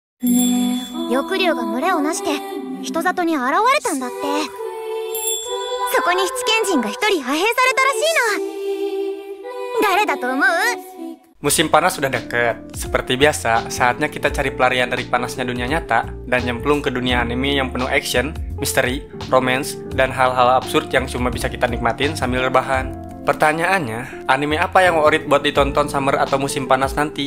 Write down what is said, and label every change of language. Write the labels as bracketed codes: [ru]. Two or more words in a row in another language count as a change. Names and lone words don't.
[ja] 翼竜が群れをなして人里に現れたんだって。そこに七賢人が一人派兵されたらしいの。誰だと思う？ [id] Musim panas sudah dekat. Seperti biasa, saatnya kita cari pelarian dari panasnya dunia nyata dan nyemplung ke dunia anime yang penuh action, misteri, romance, dan hal-hal absurd yang cuma bisa kita nikmatin sambil rebahan. Pertanyaannya, anime apa yang worth buat ditonton summer atau musim panas nanti?